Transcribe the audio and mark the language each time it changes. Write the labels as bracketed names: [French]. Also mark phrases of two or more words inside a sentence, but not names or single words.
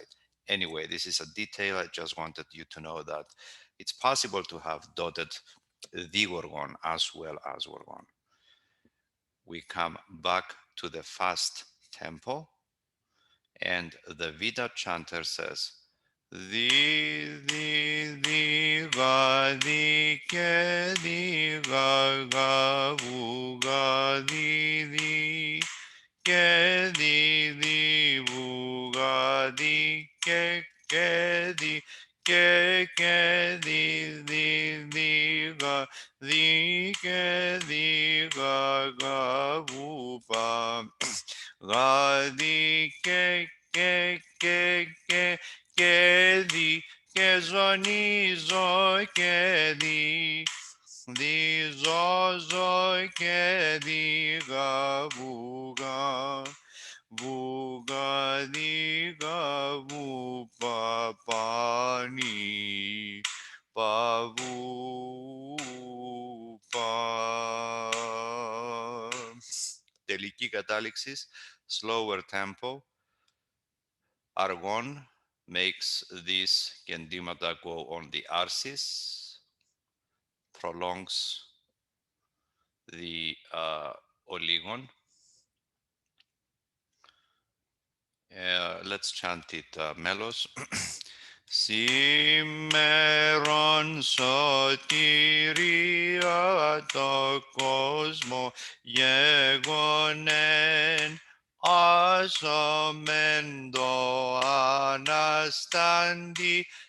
[English] Anyway, this is a detail. I just wanted you to know that it's possible to have dotted the Gorgon as well as Gorgon. We come back to the fast tempo, and the Vida chanter says, di ga di ke di ga ga bu ga di ke di bu ga di ke di ga di ga ga bu pa ga di ke di ke zoni zo ke di zo zo ke di ga bu ga di ga bu pa ni pa bu pa. [Greek] Τελική κατάληξης, [English] slower tempo. Argon makes this kendimata go on the arsis, prolongs the oligon. Let's chant it melos. [Greek] Σήμερον σωτηρία το κόσμο γεγονέν ασωμεν το Αναστάντη